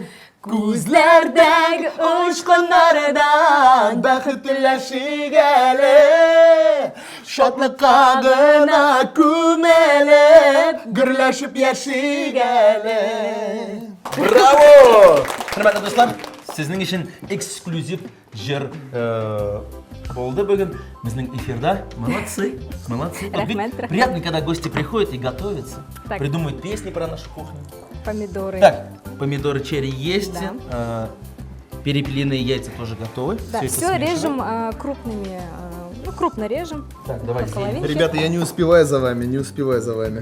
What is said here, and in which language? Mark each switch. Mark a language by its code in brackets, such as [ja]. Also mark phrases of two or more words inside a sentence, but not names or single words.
[tt] Күзләрдәге очкыннардан бәхет теләшик әле. Шатлыкка гына күмелеп, гөрләшеп яшик әле. Браво! Хөрмәтле дуслар, сезнең өчен эксклюзив [kk] жер болды бүгін біздің эфирда. [ru] Молодцы, молодцы. Вот Рахмет, ведь приятно, когда гости приходят и готовятся, Так. придумывают песни про нашу кухню. Помидоры. Так, помидоры черри есть, Да. перепелиные яйца тоже готовы. Да, это все смешиваем. режем крупными, крупно режем. Так, давай по зелень. половинке. Ребята, я не успеваю за вами, не успеваю за вами.